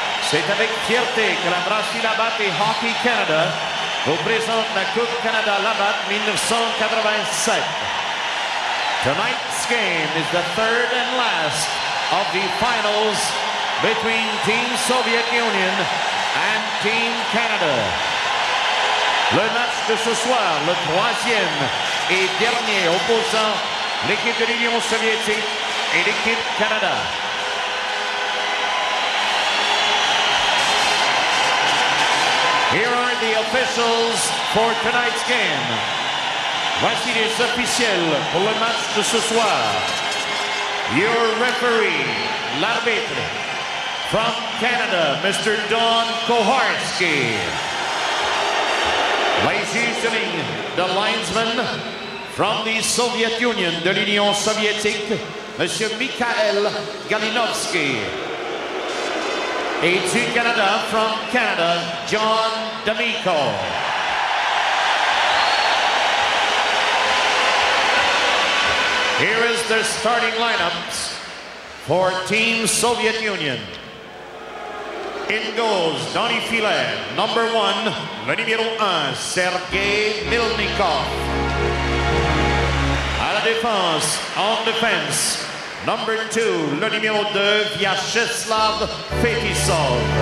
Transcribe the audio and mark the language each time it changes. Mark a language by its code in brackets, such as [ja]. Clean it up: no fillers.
[fr] C'est avec fierté que la brasserie Labatt et Hockey Canada vous présente la Coupe Canada Labatt 1987. [en] Tonight's game is the 3rd and last of the finals between Team Soviet Union and Team Canada. [fr] Le match de ce soir, le 3e et dernier opposant l'équipe de l'Union soviétique et l'équipe Canada. [en] Here are the officials for tonight's game. [fr] Voici les officiels pour le match de ce soir. [en] Your referee, l'arbitre, from Canada, Mr. Don Koharski. Les the linesman from the Soviet Union, [fr] de l'Union soviétique, [en] Monsieur Mikhail Galinovsky. [fr] Et du Canada, [en] from Canada, [fr] John D'Amico. [en] Here is their starting lineups for Team Soviet Union. In goes [fr] dans les filets, [en] number 1, [fr] le numéro 1, Sergei Milnikov. À la défense, en défense, [en] number 2, [fr] le numéro 2, Vyacheslav Fetisov.